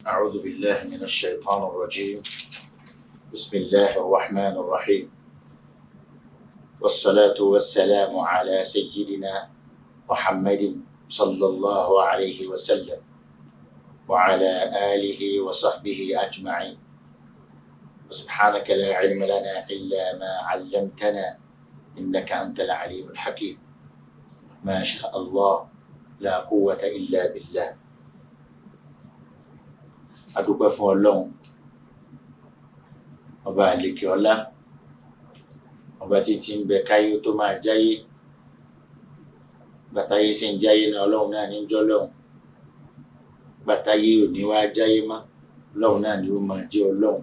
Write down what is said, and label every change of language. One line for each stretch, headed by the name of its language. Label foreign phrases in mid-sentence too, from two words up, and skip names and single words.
Arabic: أعوذ بالله من الشيطان الرجيم بسم الله الرحمن الرحيم والصلاة والسلام على سيدنا محمد صلى الله عليه وسلم وعلى آله وصحبه أجمعين سبحانك لا علم لنا إلا ما علمتنا إنك أنت العليم الحكيم ما شاء الله لا قوة إلا بالله
Yoruba: adúpẹ́ fún Ọlọ́run ọba àlekè ọlá ọba títí ń bẹ káyé tó máa jáyé gbàtáyé sì ń jáyé náà ọlọ́run náà ní jọ́ lọ́hùn, gbàtáyé ò ní wá jáyé mọ́ ọlọ́run náà ni ó máa jẹ́ ọlọ́run.